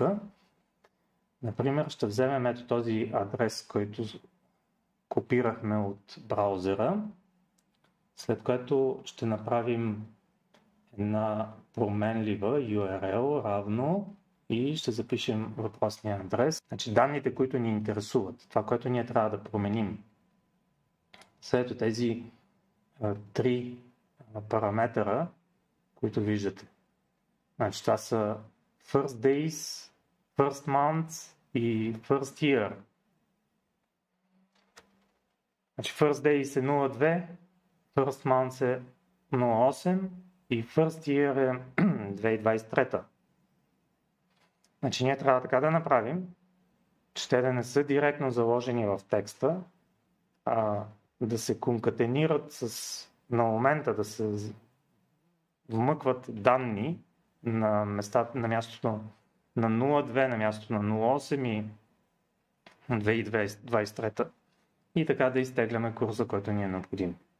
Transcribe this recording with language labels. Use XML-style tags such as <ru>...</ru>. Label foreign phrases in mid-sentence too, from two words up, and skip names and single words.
<bg>Например, ще вземем ето този адрес, който копирахме от браузера, след което ще направим една променлива URL равно и ще запишем въпросния адрес. Значи данните, които ни интересуват, това, което ние трябва да променим. След тези три параметъра, които виждате. Значи това са</bg> <en>first days, first month</en> <bg>и</bg> <en>first year.</en> <bg>Значи</bg> <en>first days</en> <bg>е 02,</bg> <en>first month</en> <bg>е 08 и</bg> <en>first year</en> <bg>е 2023. Значи ние трябва така да направим, че те да не са директно заложени в текста, а да се конкатенират на момента, да се вмъкват данни на мястото на 02, на мястото на 08 и 2023 и така да изтегляме курса, който ни е необходим.</bg>